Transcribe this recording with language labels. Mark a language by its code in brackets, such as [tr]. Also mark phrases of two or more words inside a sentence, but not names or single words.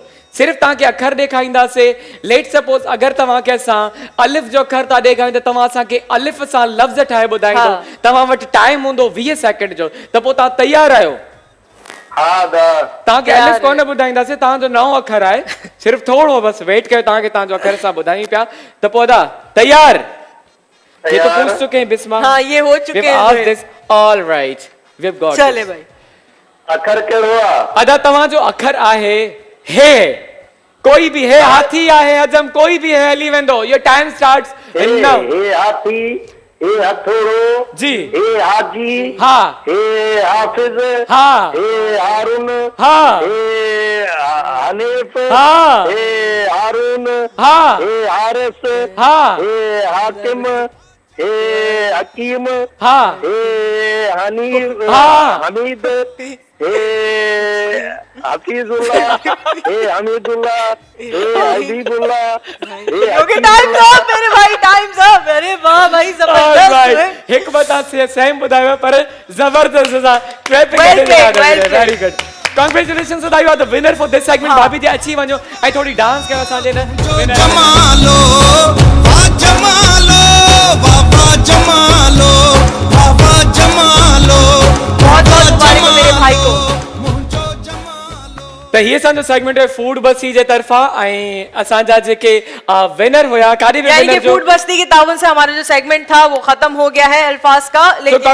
[sd] सिर्फ तव्हांखे अखर ॾेखारींदासीं। [en] let suppose [sd] अगरि तव्हांखे असां अलिफ जो अखर था ॾेखारियूं त तव्हां असांखे अलिफ सां लफ़्ज़ ठाहे ॿुधाईंदो। तव्हां वटि टाइम हूंदो 20 सेकंड जो। त पोइ तव्हां तयारु आहियो? [hi] हाँ दा। [sd] तव्हांखे अलिफ कोन ॿुधाईंदासीं, तव्हांजो नओं अखर आहे। सिर्फ थोरो बसि वेट कयो, तव्हांखे तव्हांजो अखर सां ॿुधायूं पिया। त पोइ अदा तयारु? [hi] ये तो पूछ चुके हैं बिस्मा। हाँ ये हो चुके हैं। [en] all right we have got [hi] चले भाई। [sd] अखर कहिड़ो आहे? अदा तव्हांजो अखर आहे हे। [hi] कोई भी है, हाथी आहे, हजम कोई भी है [sd] हली वेंदो। [en] your time starts now. [sd] हे हाथी, हे हथोड़ो। जी। हे हाजी। हाँ। हे हाफिज। हाँ। हे हारून। हाँ। हे हनीफ। हाँ। हे हारून। हाँ। हे हारिस। हाँ। हे हाकिम। हे हकीम। हाँ। हे हनीफ। हाँ। हमीद। हे हफीजुल्लाह। हे हमीदुल्लाह। हे हबीबुल्लाह। हे [en] okay time up [hi] मेरे भाई, [en] time up. [hi] अरे वाह भाई जबरदस्त। [sd] हिकमत से सेम ॿुधायो पर जबरदस्त असां क्लैपिंग [en] Well [sd] करे [en] played, well very good. कांग्रेचुलेशंस अदा you are the winner for this segment. [sd] भाभी जी अची वञो ऐं थोड़ी डांस कयो असांजे न विनर। जमालो वाह जमालो वाह जमालो वाह जमालो [hi] बहुत बहुत मुबारक हो मेरे भाई को। [sd] त हीअ असांजो सेगमेंट आहे फूड बस्ती जे तरफ़ां ऐं असांजा जेके विनर हुया काॾे बि [hi] यानी कि [sd] विनर जो [hi] फूड बस्ती के ताउन से हमारा जो सेगमेंट था वो खत्म हो गया है अल्फाज का, तो लेकिन